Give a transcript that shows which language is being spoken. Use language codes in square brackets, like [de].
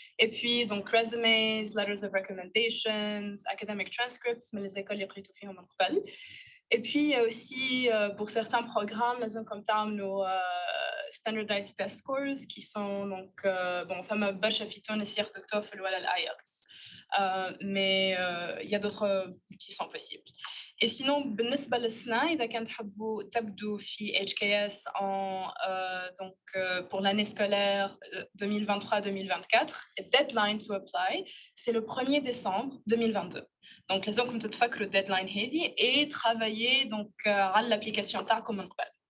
[fr] Et puis, donc, [en] resumes, letters of recommendations, academic transcripts, [fr] mais les écoles les [ar] قريتوا فيهم من قبل. [fr] Et puis, il y a aussi, pour certains programmes, لازم comme nos [en] standardized test scores [fr] qui sont, donc, bon, [ar] فما برشا في تونس ياخذوا التوفل ولا الآيلتس. [fr] Mais il y a d'autres qui sont possibles. Et sinon, [ar] بالنسبة للسنة إذا كان تحبوا تبدوا في [fr] HKS donc pour l'année scolaire 2023-2024, le deadline [en] to apply, [fr] c'est le 1er décembre 2022. [ar] Donc, لازمكم تتفكروا الديدلاين هذه [fr] et travailler donc [ar] على l'application تاعكم من قبل.